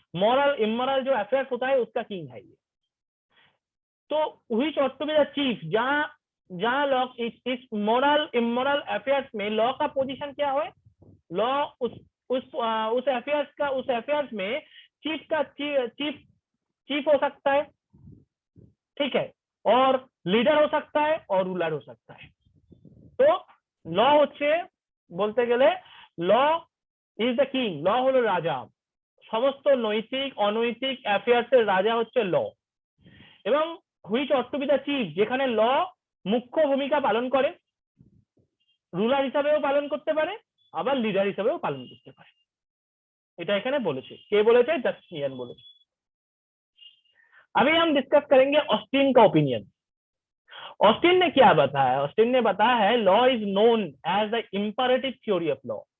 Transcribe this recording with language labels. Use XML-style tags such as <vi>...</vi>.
<hi>Moral immoral जो affairs होता है उसका किंग है ये। तो</hi> <en>which ought to be the chief,</en> <hi>जहां लॉ इस मॉरल इमोरल अफेयर्स में लॉ का पोजीशन क्या है? लॉ उस अफेयर्स में चीफ हो सकता है, ठीक है, और लीडर हो सकता है और रूलर हो सकता है। तो लॉ</hi> <bn>হচ্ছে বলতে গেলে</bn> <en>law is the king,</en> <bn>law হলো রাজা, সমস্ত নৈতিক অনৈতিক অ্যাফেয়ার্সের রাজা হচ্ছে ল। এবং</bn> <en>which ought to be the chief,</en> <bn>যেখানে ল মুখ্য ভূমিকা পালন করে, রুলার হিসাবেও পালন করতে পারে আবার লিডার হিসাবেও পালন করতে পারে। এটা এখানে বলেছে, কে বলেছে? জাস্টিনিয়ান বলেছে।</bn> <hi>अभी हम डिस्कस करेंगे ऑस्टिन का ओपिनियन। ऑस्टिन ने क्या बताया? ऑस्टिन ने बताया है</hi> <en>Law is known as the imperative theory of law.</en>